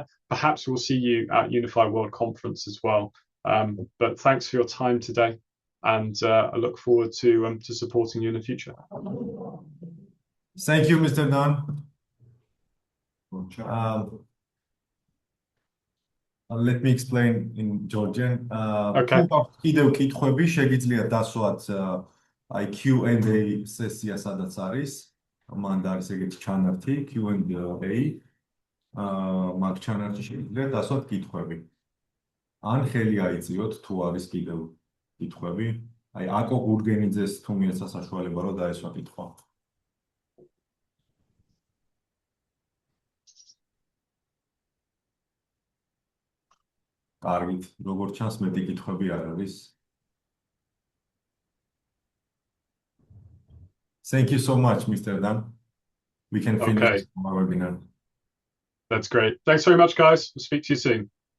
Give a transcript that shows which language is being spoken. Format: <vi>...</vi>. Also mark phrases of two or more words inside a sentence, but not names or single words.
<en>Perhaps we'll see you at UniFi World Conference as well. But thanks for your time today, and I look forward to supporting you in the future. Thank you, Mr. Dan. Let me explain in Georgian. Okay.</en> <ka>კიდევ კითხვები შეგიძლიათ დასვათ აი Q&A სესია სადაც არის. მან არის ეგეთი ჩანართი Q&A. მაგ ჩანართში შეგიძლიათ დასვათ კითხვები. ან ხელი აიწიოთ თუ არის კიდევ კითხვები. აი აკო გურგენიძეს თუ მიეცა საშუალება რომ დაესვა კითხვა. კარგით, როგორც ჩანს მეტი კითხვები არ არის.</ka> <en>Thank you so much, Mr. Dan. We can finish our webinar. That's great. Thanks very much, guys. We'll speak to you soon.</en>